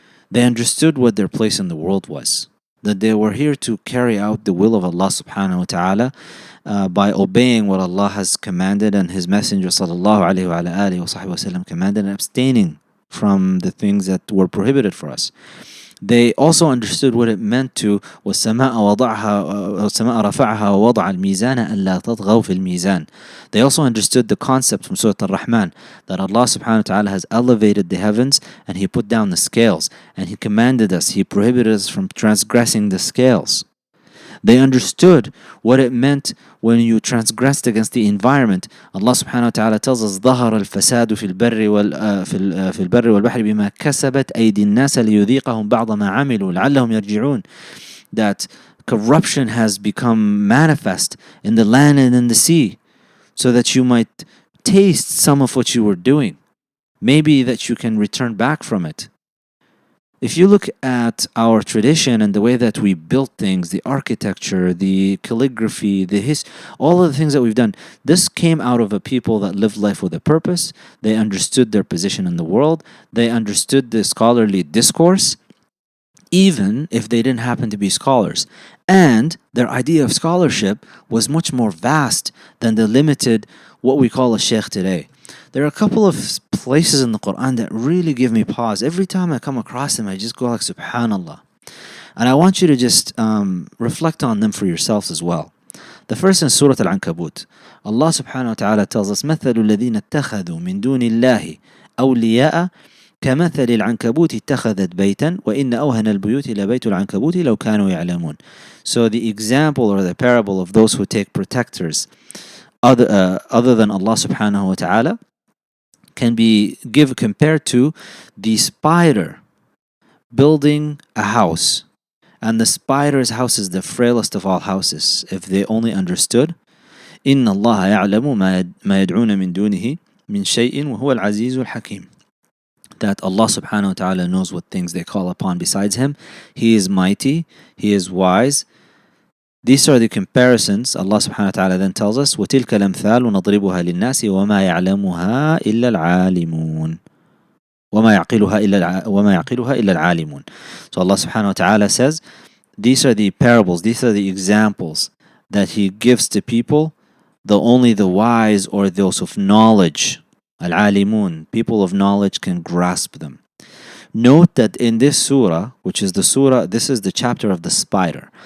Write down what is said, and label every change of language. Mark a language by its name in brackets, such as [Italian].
[English] They understood what their place in the world was, that they were here to carry out the will of Allah subhanahu wa ta'ala by obeying what Allah has commanded and His Messenger sallallahu alayhi wa alihi wa sahbihi wa sallam commanded, and abstaining from the things that were prohibited for us. They also understood what it meant to [Arabic] وَالسَّمَاءَ رَفَعَهَا وَوَضَعَ الْمِيزَانَ أَلَّا تَطْغَوْا فِي الْمِيزَانِ. [English] They also understood the concept from Surah Al-Rahman, that Allah subhanahu wa ta'ala has elevated the heavens and He put down the scales, and He commanded us, He prohibited us from transgressing the scales. They understood what it meant when you transgressed against the environment. Allah subhanahu wa ta'ala tells us [Arabic] ظهر الفساد في البر والبحر بما كسبت أيدي الناس ليذيقهم بعض ما عملوا لعلهم يرجعون. [English] That corruption has become manifest in the land and in the sea, so that you might taste some of what you were doing. Maybe that you can return back from it. If you look at our tradition and the way that we built things, the architecture, the calligraphy, all of the things that we've done, this came out of a people that lived life with a purpose. They understood their position in the world. They understood the scholarly discourse, even if they didn't happen to be scholars. And their idea of scholarship was much more vast than the limited, what we call a sheikh today. There are a couple of places in the Quran that really give me pause. Every time I come across them, I just go like, Subhanallah. And I want you to just reflect on them for yourselves as well. The first in Surah Al-Ankabut, Allah subhanahu wa ta'ala tells us, [Arabic] مَثَلُ الَّذِينَ اتَّخَذُوا مِن دُونِ اللَّهِ أَوْلِيَاءَ كَمَثَلِ الْعَنكَبُوتِ اتَّخَذَتْ بَيْتًا وَإِنَّ أَوْهَنَ الْبُيُوتِ لَبَيْتُ الْعَنكَبُوتِ لَوْ كَانُوا يَعْلَمُونَ. [English] So the example or the parable of those who take protectors other than Allah subhanahu wa ta'ala can be compared to the spider building a house. And the spider's house is the frailest of all houses. If they only understood, [Arabic] إِنَّ اللَّهَ يَعْلَمُ مَا يَدْعُونَ مِن دُونِهِ مِن شَيْءٍ وَهُوَ الْعَزِيزُ الْحَكِيمُ. [English] That Allah subhanahu wa ta'ala knows what things they call upon besides Him. He is mighty, He is wise. These are the comparisons. Allah subhanahu wa ta'ala then tells us, [Arabic] وَتِلْكَ الْأَمْثَالُ نَضْرِبُهَا لِلنَّاسِ وَمَا يَعْلَمُهَا إِلَّا الْعَالِمُونَ. وَمَا يَعْقِلُهَا إِلَّا الْعَالِمُونَ. [English] So Allah subhanahu wa ta'ala says, these are the parables, these are the examples that He gives to people, only the wise or those of knowledge, al-alimun, people of knowledge can grasp them. Note that in this surah, which is this is the chapter of the spider.